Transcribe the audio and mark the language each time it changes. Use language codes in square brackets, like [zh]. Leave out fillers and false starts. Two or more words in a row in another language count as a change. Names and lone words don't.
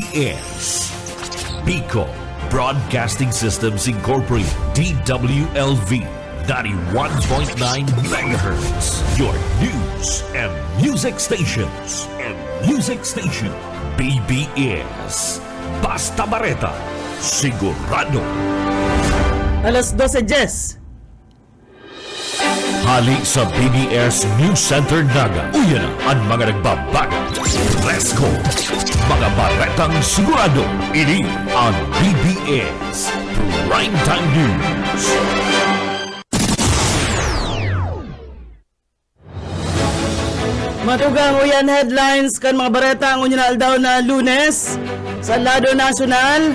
[en] BBS Pico Broadcasting Systems Incorporated, DWLV 91.9 MHz, your news and music stations. [bik] BBS Basta Bareta, sigurado. Alas 12:10. Hali sa BBS News Center Naga. Uyan ang mga nagbabaga. [en] Let's go! [bik] Mga baretang sigurado. Ini ang BBS Primetime News. Matugang uyan headlines kan mga bareta ang unyal daw na Lunes sa lado nasyonal.